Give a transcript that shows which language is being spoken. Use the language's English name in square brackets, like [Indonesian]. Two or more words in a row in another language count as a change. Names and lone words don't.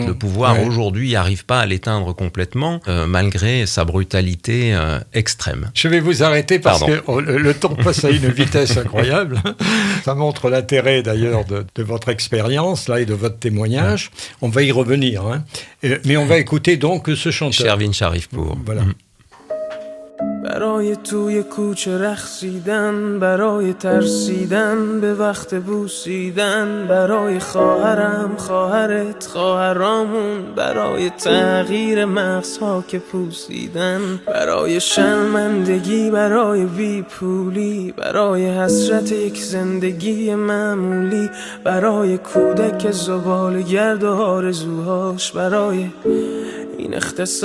[French] Le pouvoir aujourd'hui n'arrive pas à l'éteindre complètement, malgré sa brutalité extrême. Je vais vous arrêter parce que le temps passe à une vitesse incroyable. Ça montre l'intérêt d'ailleurs de votre expérience là, et de votre témoignage. On va y revenir. Mais on va écouter donc ce chanteur. Shervin Sharifpour. Voilà. [Persian] برای توی کوچه رقصیدن، برای ترسیدن به وقت بوسیدن، برای خواهرم، خواهرت، خواهرامون، برای تغییر مغزها که پوسیدن، برای شرمندگی، برای بیپولی، برای حسرت یک زندگی معمولی، برای کودک زباله‌گرد و آرزوهاش، برای این